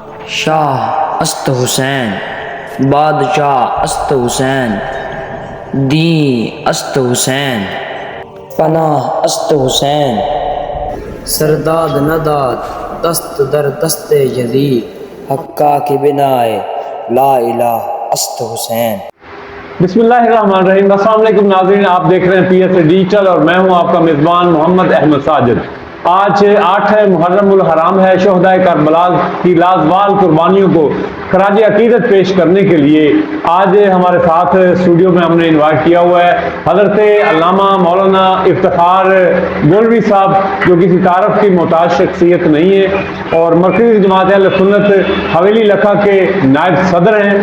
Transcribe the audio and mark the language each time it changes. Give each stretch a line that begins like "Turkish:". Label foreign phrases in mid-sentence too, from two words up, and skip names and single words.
Persian: شاہ است حسین، بادشاہ است حسین، دین است حسین، پناہ است حسین، سرداد نداد دست در دست یزید، حقا کی بنائے
Arabic: لا الہ
Persian: است حسین۔
Arabic: بسم اللہ الرحمن الرحیم۔ السلام علیکم
Urdu: ناظرین، آپ دیکھ رہے ہیں پی ایس اے ڈیجیٹل اور میں ہوں آپ کا میزبان محمد احمد ساجد۔ آج 8 محرم الحرام ہے۔ شہدائے کربلا کی لازوال قربانیوں کو خراج عقیدت پیش کرنے کے لیے آج ہمارے ساتھ اسٹوڈیو میں ہم نے انوائٹ کیا ہوا ہے حضرت علامہ مولانا افتخار گولوی صاحب، جو کسی تعارف کی محتاج شخصیت نہیں ہے اور مرکزی جماعت اہل سنت حویلی لکھا کے نائب صدر ہیں۔